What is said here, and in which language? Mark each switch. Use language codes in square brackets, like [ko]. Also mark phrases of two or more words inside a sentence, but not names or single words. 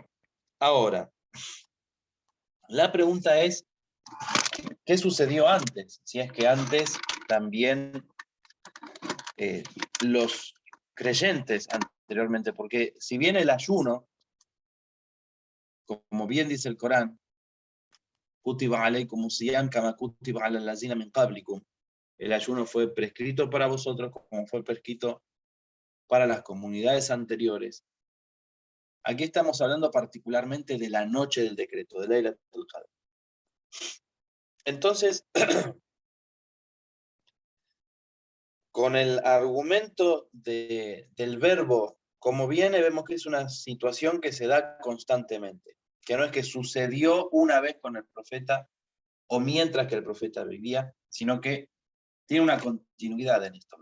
[es] Ahora, la pregunta es, ¿qué sucedió antes? Si es que antes también los creyentes anteriormente, porque si bien el ayuno, como bien dice el Corán, [ar] كتب عليكم الصيام كما كتب على الذين من قبلكم, [es] el ayuno fue prescrito para vosotros como fue prescrito para las comunidades anteriores. Aquí estamos hablando particularmente de la noche del decreto, de Laylatul Qadr. Entonces, con el argumento del verbo, como viene, vemos que es una situación que se da constantemente, que no es que sucedió una vez con el profeta o mientras que el profeta vivía, sino que tiene una continuidad en esto.